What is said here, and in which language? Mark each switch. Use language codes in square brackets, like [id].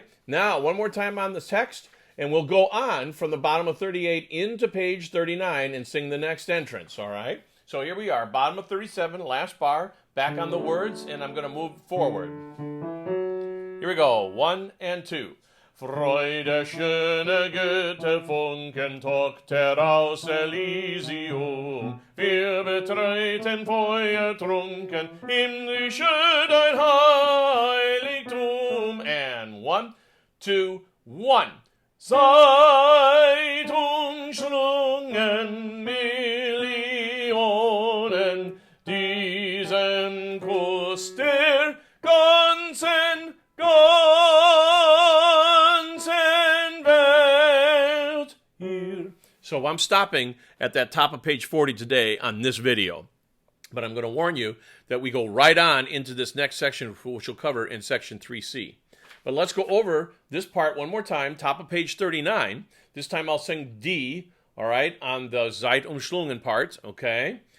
[en] Now, one more time on the text, and we'll go on from the bottom of 38 into page 39 and sing the next entrance, all right? So here we are, bottom of 37, last bar, back on the words, and I'm going to move forward. Here we go, 1 and 2. [de] Freude, schöne Götterfunken, Tochter aus Elysium. Wir betreuten feuertrunken, himmlische dein Heiligtum. And 1, 2, 1. Seid umschlungen Millionen diesen Kuss der ganzen Welt. [en] Here. So I'm stopping at that top of page 40 today on this video. But I'm going to warn you that we go right on into this next section, which we'll cover in section 3C. But let's go over this part one more time, top of page 39. This time I'll sing D, all right, on the Seid umschlungen part, okay?